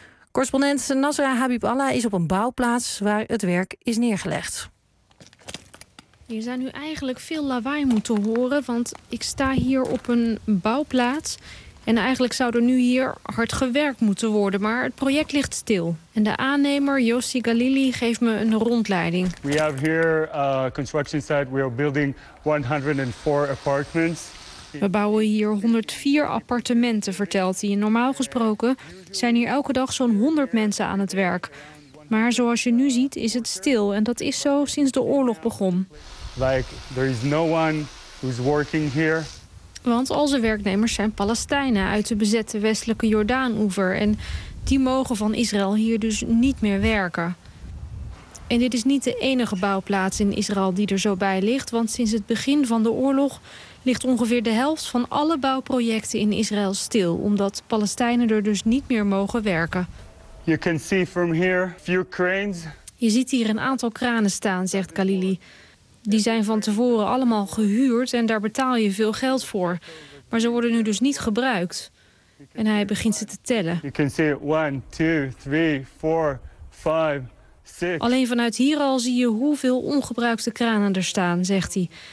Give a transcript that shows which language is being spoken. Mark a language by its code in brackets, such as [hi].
[nl] Correspondent Nasra Habib-Allah is op een bouwplaats waar het werk is neergelegd. Hier zijn nu eigenlijk veel lawaai moeten horen, want ik sta hier op een bouwplaats. En eigenlijk zou er nu hier hard gewerkt moeten worden, maar het project ligt stil. En de aannemer Yossi Galili geeft me een rondleiding. [en] We have here a construction site. We are building 104 apartments. [nl] We bouwen hier 104 appartementen, vertelt hij. Normaal gesproken zijn hier elke dag zo'n 100 mensen aan het werk. Maar zoals je nu ziet is het stil en dat is zo sinds de oorlog begon. [en] Like there is no one who's working here. [nl] Want al zijn werknemers zijn Palestijnen uit de bezette westelijke Jordaan-oever. En die mogen van Israël hier dus niet meer werken. En dit is niet de enige bouwplaats in Israël die er zo bij ligt. Want sinds het begin van de oorlog ligt ongeveer de helft van alle bouwprojecten in Israël stil, omdat Palestijnen er dus niet meer mogen werken. [en] You can see from here few cranes. [nl] Je ziet hier een aantal kranen staan, zegt Khalili. Die zijn van tevoren allemaal gehuurd en daar betaal je veel geld voor. Maar ze worden nu dus niet gebruikt. En hij begint ze te tellen. [en] You can see 1, 2, 3, 4, 5. [nl] Alleen vanuit hier al zie je hoeveel ongebruikte kranen er staan, zegt hij.